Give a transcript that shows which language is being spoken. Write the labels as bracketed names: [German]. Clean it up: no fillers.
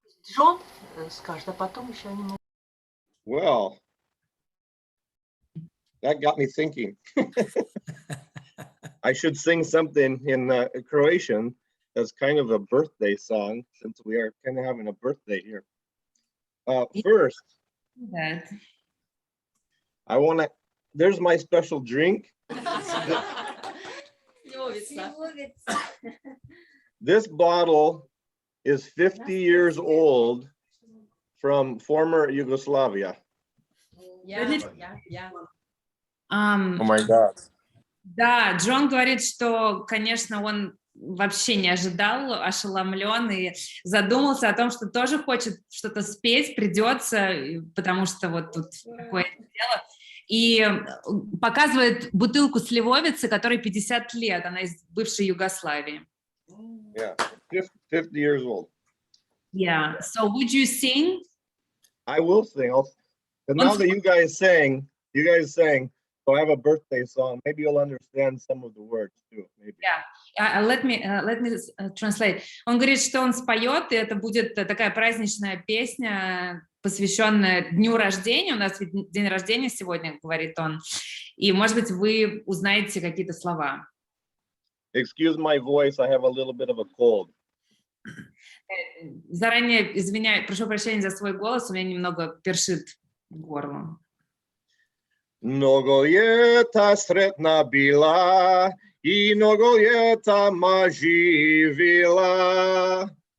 [Russian] Джон скажет, а потом еще они могут. [English] Well, that got me thinking. I should sing something in Croatian that's kind of a birthday song, since we are kind of having a birthday here. First, That. I want to, there's my special drink. This bottle is 50 years old from former Yugoslavia. Oh my God. [Russian] Да, Джон говорит, что, конечно, он вообще не ожидал, ошеломлен и задумался о том, что тоже хочет что-то спеть, придется, потому что вот тут такое дело. И показывает бутылку сливовицы, которой 50 лет, она из бывшей Югославии. [English] Yeah, 50 years old. Yeah, so would you sing? I will sing. And now that you guys sang, so I have a birthday song. Maybe you'll understand some of the words too. Maybe. Yeah, let me translate. [Russian] Он говорит, что он споет, и это будет такая праздничная песня, посвященная дню рождения. У нас ведь день рождения сегодня, говорит он. И, может быть, вы узнаете какие-то слова. [English] Excuse my voice, I have a little bit of a cold. [Russian] Заранее извиняюсь, прошу прощения за свой голос, у меня немного першит горло. [Croatian] Mnogo ljeta sretna bila I mnogo ljetama živila.